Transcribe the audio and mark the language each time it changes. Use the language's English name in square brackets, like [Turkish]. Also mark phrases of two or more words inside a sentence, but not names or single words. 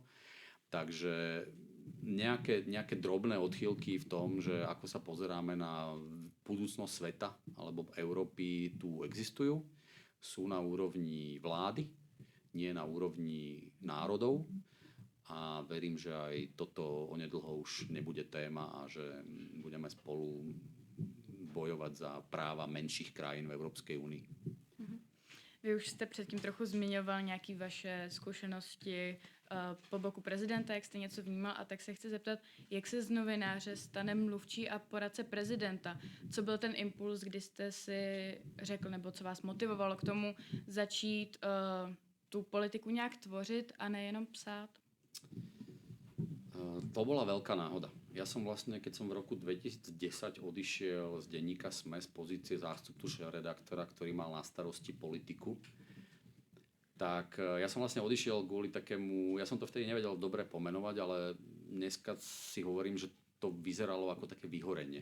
[Slovak] Takže nejaké drobné odchýlky v tom, že ako sa pozeráme na budúcnosť sveta alebo Európy, tu existujú. Sú na úrovni vlády, nie na úrovni národov. A verím, že aj toto onedlho už nebude téma a že budeme spolu bojovať za práva menších krajín v Európskej únii. [Czech] Vy už jste předtím trochu zmiňoval nějaké vaše zkušenosti po boku prezidenta, jak jste něco vnímal, a tak se chci zeptat, jak se z novináře stane mluvčí a poradce prezidenta? Co byl ten impuls, kdy jste si řekl, nebo co vás motivovalo k tomu začít tu politiku nějak tvořit a nejenom psát? [Slovak] To bola veľká náhoda. Ja som vlastne, keď som v roku 2010 odišiel z denníka SME z pozície zástupcu šéfredaktora, ktorý mal na starosti politiku, tak ja som vlastne odišiel kvôli takému, ja som to vtedy nevedel dobre pomenovať, ale dneska si hovorím, že to vyzeralo ako také vyhorenie.